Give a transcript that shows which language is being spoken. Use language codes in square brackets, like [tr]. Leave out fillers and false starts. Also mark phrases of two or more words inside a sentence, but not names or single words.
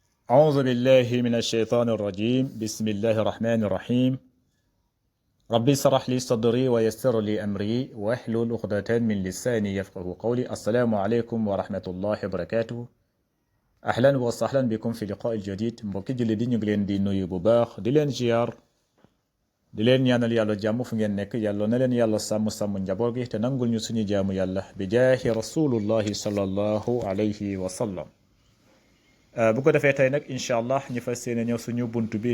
[ar] أعوذ بالله من الشيطان الرجيم بسم الله الرحمن الرحيم ربي اشرح لي صدري ويسر لي أمري واحلل عقدة من لساني يفقه قولي السلام عليكم ورحمة الله وبركاته أهلا وسهلا بكم في لقاء الجديد [wo] mbokki julli di ñu ngi leen di nuyu bu baax di leen ziar di leen ñaanal yàlla jàmm fu ngeen nekk yàlla na leen yàlla sàmm njaboot gi te nangul ñu suñu jaamu yàlla bi jaahi [ar] رسول الله صلى الله عليه وسلم [wo] bu ko defee tey nag [ar] إن شاء الله [wo] ñu fas yéene ñëw suñu bunt bi